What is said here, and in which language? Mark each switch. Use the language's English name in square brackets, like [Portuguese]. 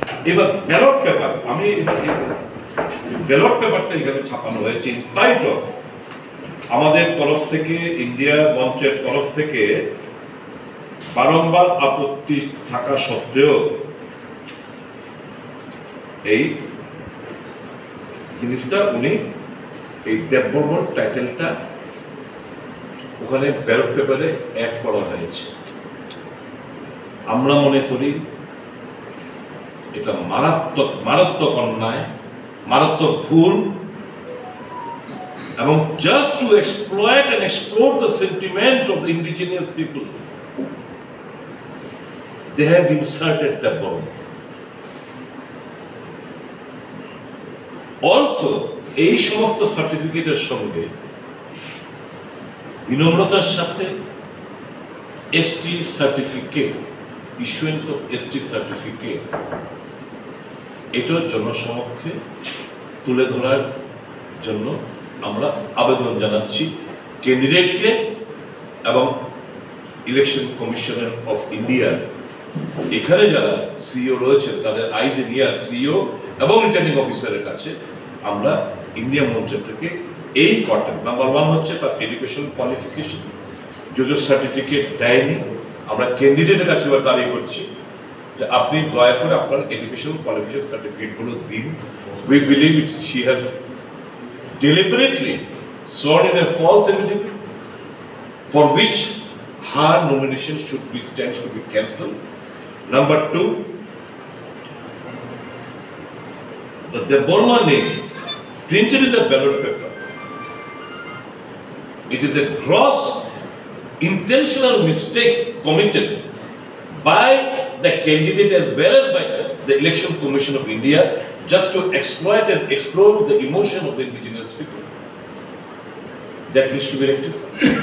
[Bangla] এবার ballot paper, আমি ballot পেপারটা এখানে ছাপানো হয়েছে [English] in spite of [Bangla] আমাদের তরফ থেকে, ইন্ডিয়া মঞ্চের তরফ থেকে বারংবার আপত্তি থাকা সত্ত্বেও এই জিনিসটা উনি এই দেববর্মন টাইটেলটা ওখানে ব্যালট পেপারে অ্যাড করা হয়েছে। আমরা মনে করি এটা মারাত্মক মারাত্মক অন্যায়, মারাত্মক ভুল, এবং [English] just to exploit and explore the sentiment of the indigenous people, they have inserted the bomb. [Bangla] Also, এই সমস্ত সার্টিফিকেটের সঙ্গে বিনম্রতার সাথে ST certificate, [English] issuance of ST certificate, [Bangla] এটা জনসমক্ষে তুলে ধরার জন্য আমরা আবেদন জানাচ্ছি ক্যান্ডিডেটকে এবং ইলেকশন কমিশনার অফ ইন্ডিয়া, এখানে যারা সিইও রয়েছেন তাদের আইজ নিয়ে সিইও এবং রিটার্নিং অফিসারের কাছে আমরা ইন্ডিয়া মঞ্চ থেকে এই কটা, নাম্বার 1 হচ্ছে তার এডুকেশন কোয়ালিফিকেশন, যদিও সার্টিফিকেট দেয়নি, আমরা ক্যান্ডিডেটের কাছে এবার দাবি করছি যে আপনি দয়া করে আপনার এডুকেশন কোয়ালিফিকেশন সার্টিফিকেটগুলো দিন। [English] We believe it she has deliberately sworn in a false affidavit for which her nomination should be stands to be cancelled. Number 2, the Deborma name printed in the ballot paper, it is a gross intentional mistake committed by the candidate as well as by the Election Commission of India, just to exploit and explore the emotion of the indigenous people. That needs to be rectified.